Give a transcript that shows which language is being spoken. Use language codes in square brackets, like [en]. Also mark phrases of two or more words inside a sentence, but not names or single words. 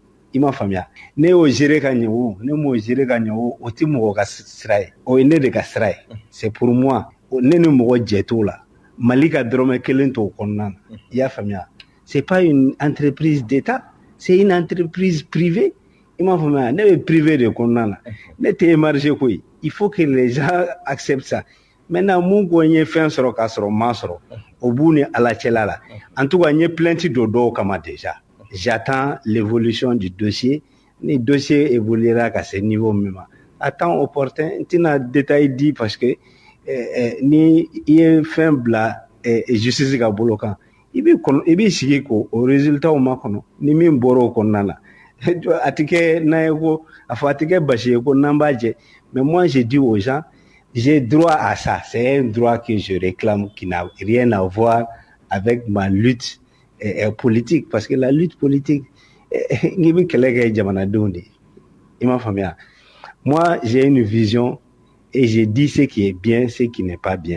[bm] I m'a faamuya. Ne y'o gérer ka ɲɛ o, ne m'o gérer ka ɲɛ o, o tɛ mɔgɔ ka sira ye. O ye ne de ka sira ye. [fr] C'est pour moi. [bm] Ne ni mɔgɔ jɛ t'o la. Mali ka dɔrɔmɛ kelen t'o kɔnɔna na. I y'a faamuya. [fr] C'est pas une entreprise d'État, c'est une entreprise privée. [bm] I m'a faamuya. Ne bɛ privé de kɔnɔna na. Ne tɛ émarger koyi. [fr] Il faut que les gens acceptent ça. Maintenant, [bm] mun ko n ye fɛn sɔrɔ k'a sɔrɔ n m'a sɔrɔ, o b'u ni Ala cɛla la. [fr] En tout cas, [bm] n ye plainte don dɔw kama déjà. [fr] J'attends l'évolution du dossier. [bm] Ni [fr] dossier évoluera [bm] ka se niveau min ma. [fr] À temps opportun, [bm] n tɛna détail di [fr] parce que [bm] ni i ye fɛn bila justice ka bolo kan, i b'i sigi k'o résultat makɔnɔ ni min bɔra o kɔnɔna na. A tɛ kɛ n'an ye ko a fɔ a tɛ kɛ basi ye ko n'an b'a jɛ. [fr] Mais moi, je dis aux gens, j'ai droit à ça. C'est un droit que je réclame qui n'a rien à voir avec ma lutte politique. Parce que la lutte politique, moi, j'ai une vision et je dis ce qui est bien, ce qui n'est pas bien.